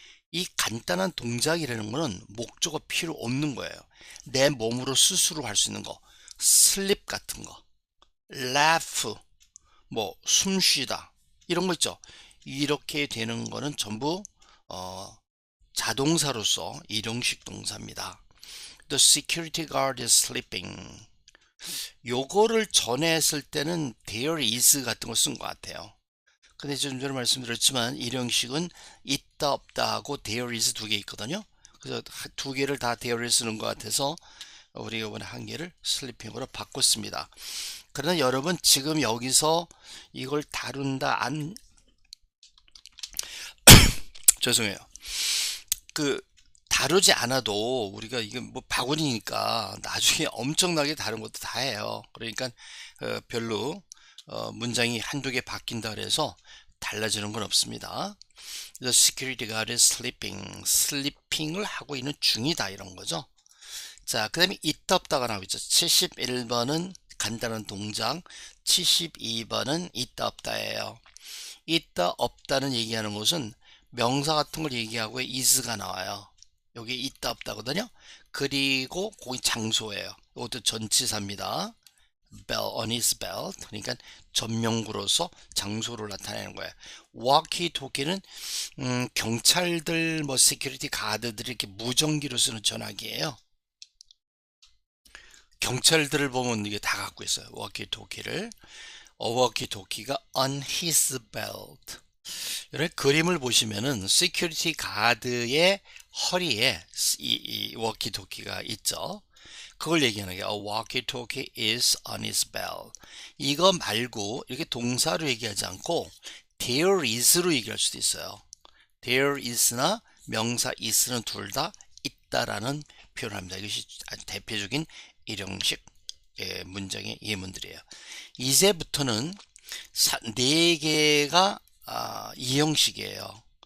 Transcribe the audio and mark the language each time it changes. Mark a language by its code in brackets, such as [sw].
[ko] 이 간단한 동작이라는 거는 목적어 필요 없는 거예요. 내 몸으로 스스로 할 수 있는 거. 슬립 같은 거. laugh, 뭐 숨쉬다 이런 거 있죠. 이렇게 되는 거는 전부 자동사로서 일용식 동사입니다. [en] The security guard is sleeping. [ko] 요거를 전에 했을 때는 there is 같은 거 쓴 것 같아요. 근데 좀 전에 말씀드렸지만 일형식은 있다 없다 하고 there is 두 개 있거든요. 그래서 두 개를 다 there를 쓰는 것 같아서 우리가 이번에 한 개를 슬리핑으로 바꿨습니다. 그러나 여러분 지금 여기서 이걸 다룬다 죄송해요. 다루지 않아도 우리가 이게 뭐 바구니니까 나중에 엄청나게 다른 것도 다 해요. 그러니까 별로 문장이 한두 개 바뀐다 그래서 달라지는 건 없습니다. [en] The security guard is sleeping. [ko] 슬리핑을 하고 있는 중이다 이런 거죠. 자, 그 다음에 있다 없다가 나오죠. 71번은 간단한 동작, 72번은 있다 없다예요. 있다 없다는 얘기하는 것은 명사 같은 걸 얘기하고 is가 나와요. 여기 있다 없다거든요. 그리고 거기 장소예요. 이것도 전치사입니다. [en] bell on his belt. [ko] 그러니까 전명구로서 장소를 나타내는 거예요. 워키토키는 경찰들 뭐 시큐리티 가드들이 이렇게 무전기로 쓰는 전화기예요. 경찰들을 보면 이게 다 갖고 있어요. 워키토키를. 워키토키가 [en] on his belt. [ko] 이런 그림을 보시면은 시큐리티 가드의 허리에 이 워키토키가 있죠. 그걸 얘기하는 게 [en] A walkie-talkie is on his belt. [ko] 이거 말고 이렇게 동사로 얘기하지 않고 there is로 얘기할 수도 있어요. there is나 명사 is는 둘 다 있다라는 표현을 합니다. 이것이 아주 대표적인 일형식 문장의 예문들이에요. 이제부터는 네 개가 이형식이에요.